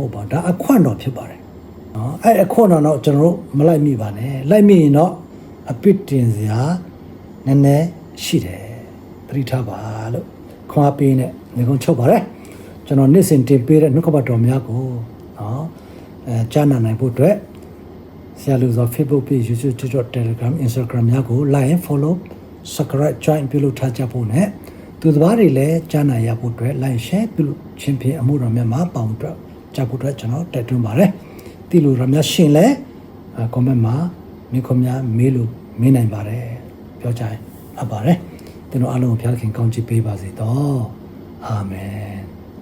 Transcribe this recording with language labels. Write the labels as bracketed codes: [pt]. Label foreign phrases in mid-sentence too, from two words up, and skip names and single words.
[my] ဟုတ်ပါဘူးဒါအခွင့်တော်ဖြစ်ပါတယ်နော်အဲ့အခွင့်တော်တော့ကျွန်တော်တို့မလိုက်မိပါနဲ့လိုက်မိရင်တော့အပြစ်တင်စရာနည်းနည်းရှိ တယ်သတိထားပါလို့ခွန်အားပေးနဲ့ငကုံချုပ်ပါတယ်ကျွန်တော်နေ့စဉ်တင်ပေးတဲ့နှုတ်ကပတ်တော်များကို နော်ကြားနာနိုင်ဖို့အတွက်ဆရာလူစော Facebook page YouTube TikTok Telegram Instagram များကို [en] like and follow subscribe join [my] ပြုလုပ်ထားကြဖို့နဲ့သူတစ်ပါးတွေလည်းကြားနာရဖို့အတွက် [en] like share [my] ပြုလုပ်ခြင်းဖြင့်အမှုတော်များမှာပေါင်းတော့ကြဖို့အတွက်ကျွန်တော်တိုက်တွန်းပါတယ်ဒီလိုရများရှင်လဲ comment မှာမိခွန်များမေးလို့မေးနိုင်ပါတယ်ပြောကြရင်အပ်ပါတယ်ကျွန်တော်အားလုံးကိုဘုရားခင်ကောင်းချီးပေးပါစေတော့အာမင်